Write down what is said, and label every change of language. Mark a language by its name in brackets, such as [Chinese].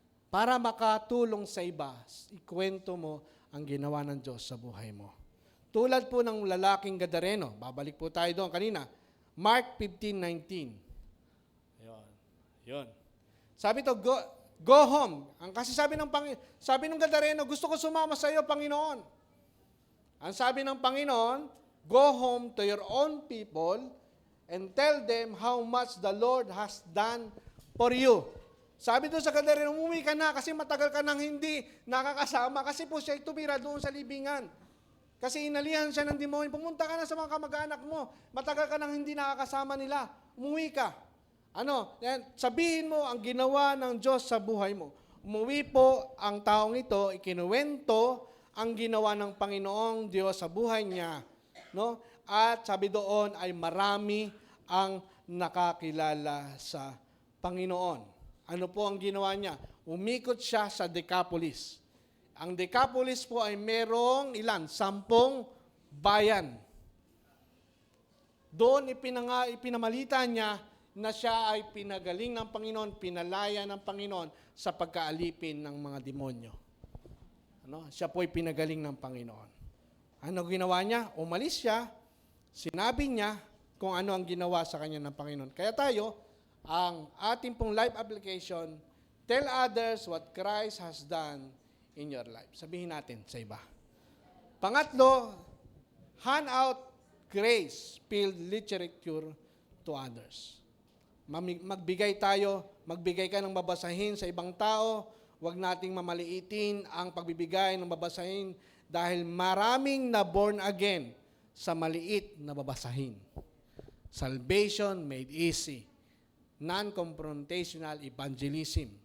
[Filipino] Para makatulong sa iba, ikwento mo ang ginawa ng Diyos sa buhay mo. Tulad po ng lalaking Gadareno. Babalik po tayo doon kanina. Mark 15:19. Yun. Sabi to, [English] go home. [Filipino] Kasi sabi ng Gadareno, gusto ko sumama sa iyo, Panginoon. Ang sabi ng Panginoon, [English] go home to your own people and tell them how much the Lord has done for you. [Filipino] Sabi doon sa Gadareno, umuwi ka na kasi matagal ka nang hindi nakakasama kasi po siya tumira doon sa libingan. Kasi inalihan siya ng demonyo, pumunta ka na sa mga kamag-anak mo, matagal ka nang hindi nakakasama nila, umuwi ka. Sabihin mo ang ginawa ng Diyos sa buhay mo. Umuwi po ang taong ito, ikinuwento ang ginawa ng Panginoong Diyos sa buhay niya. No? At sabi doon ay marami ang nakakilala sa Panginoon. Ano po ang ginawa niya? Umikot siya sa Decapolis. Ang Decapolis po ay merong 10 bayan. Doon ipinamalita niya na siya ay pinagaling ng Panginoon, pinalaya ng Panginoon sa pagkaalipin ng mga demonyo. Siya po ay pinagaling ng Panginoon. Ano ginawa niya? Umalis siya, sinabi niya kung ano ang ginawa sa kanya ng Panginoon. Kaya tayo, ang ating pong [English] life application, tell others what Christ has done in your life. [Filipino] Sabihin natin sa iba. Pangatlo, [English] hand out grace-filled literature to others. [Filipino] Magbigay ka ng babasahin sa ibang tao, huwag nating mamaliitin ang pagbibigay ng babasahin dahil maraming na born again sa maliit na babasahin. [English] Salvation made easy. Non-confrontational evangelism.